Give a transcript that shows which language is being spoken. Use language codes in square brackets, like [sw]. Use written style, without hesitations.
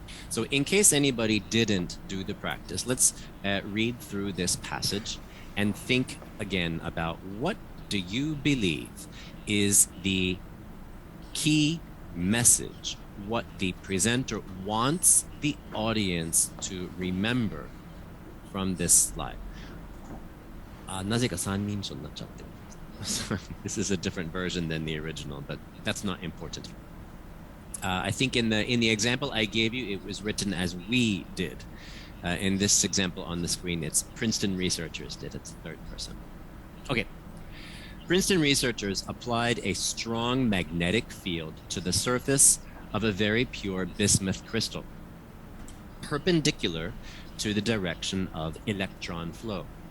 [en] So in case anybody didn't do the practice, let's read through this passage and think again about what do you believe is the key message, what the presenter wants the audience to remember from this slide. [ja] なぜか三人称になっちゃってる。 [en] This is a different version than the original, but that's not important. I think in the example I gave you, it was written as we did. In this example on the screen, it's Princeton researchers did. It's third person. Okay. Princeton researchers applied a strong magnetic field to the surface of a very pure bismuth crystal, perpendicular to the direction of electron flow.